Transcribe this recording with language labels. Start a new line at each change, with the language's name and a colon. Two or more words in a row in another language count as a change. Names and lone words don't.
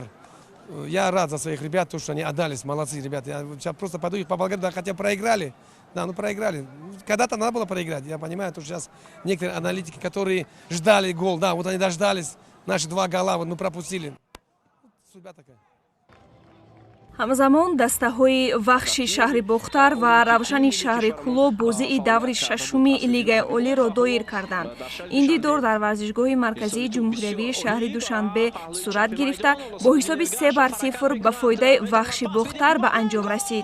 Russian: Я рад за своих ребят, то, что они отдались, молодцы ребята. Я сейчас просто пойду их поблагодарить, да, хотя проиграли. Да, ну проиграли. Когда-то надо было проиграть. Я понимаю, что сейчас некоторые аналитики, которые ждали гол, да, вот они дождались, наши 2 гола, вот мы пропустили. Судьба такая.
Tajik: ҳамзамон дастаҳои Вахши шаҳри Бохтар ва Равшани шаҳри Куло бозии даври шашуми Лигаи Олиро доир карданд. Ин дидор дар варзишгоҳи марказии ҷумҳуриявии шаҳри Душанбе сурат гирифта, бо ҳисоби 3-0 ба фоидаи Вахши Бохтар ба анҷом расид.